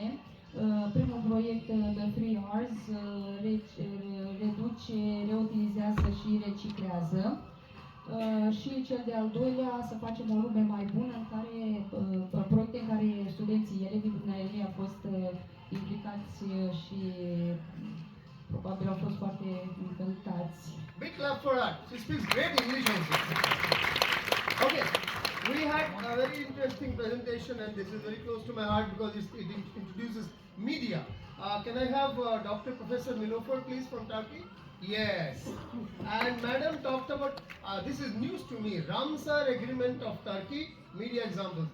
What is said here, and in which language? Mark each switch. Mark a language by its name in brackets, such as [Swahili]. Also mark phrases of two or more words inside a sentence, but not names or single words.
[Romanian] Primul proiect, The 3Rs, reduce, reutilizează și reciclează. Și cel de-al doilea, să facem o lume mai bună, în care proiecte în care studenții, elevii dumneavoastră au fost implicați și probabil au fost foarte încântați. [English] Big clap for her. She speaks great English also. Okay, we had a very interesting presentation, and this is very close to my heart because it introduces media. Can I have Dr. Professor Nilofer, please, from Turkey? Yes. And Madam talked about, this is news to me, Ramsar Agreement of Turkey, media examples.